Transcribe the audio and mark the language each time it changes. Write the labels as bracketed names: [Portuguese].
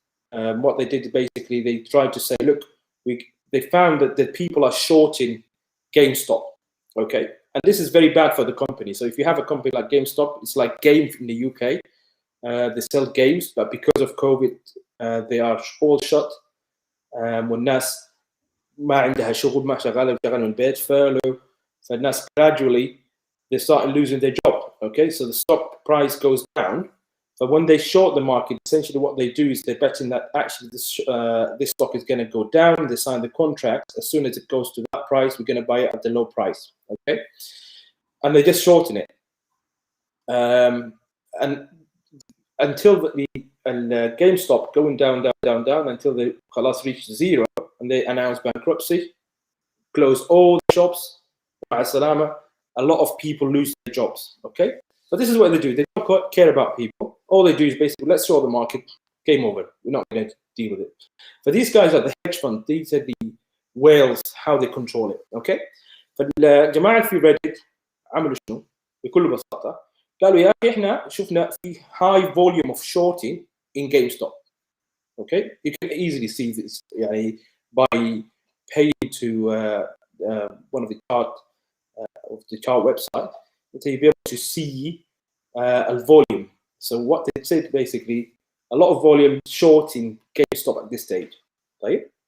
[English] What they did, basically, they tried to say, look, they found that the people are shorting GameStop, okay? And this is very bad for the company. So if you have a company like GameStop, it's like Game in the UK. They sell games, but because of COVID, they are all shut. [Arabic] والناس ما عندها شغل, ما شغالة من البيت, furlough. [English] فالناس gradually they start losing their job. Okay, so the stock price goes down. But when they short the market, essentially what they do is they're betting that actually this stock is going to go down. They sign the contract. As soon as it goes to that price, we're going to buy it at the low price. Okay, and they just shorten it. And until the GameStop going down until they reach zero, and they announce bankruptcy, close all the shops. A lot of people lose their jobs. Okay, so this is what they do. They don't care about people. All they do is basically, let's short the market, game over. We're not going to deal with it. For these guys at the hedge fund, these are the whales, how they control it. [Arabic] Okay, فالجماعة في Reddit عملوا شنو؟ بكل بساطة قالوا يا أخي إحنا شفنا في [English] high volume of shorting in GameStop. Okay, you can easily see this by paying to one of the chart website. You'll be able to see a volume. So what they said basically, a lot of volume shorting GameStop at this stage. Right?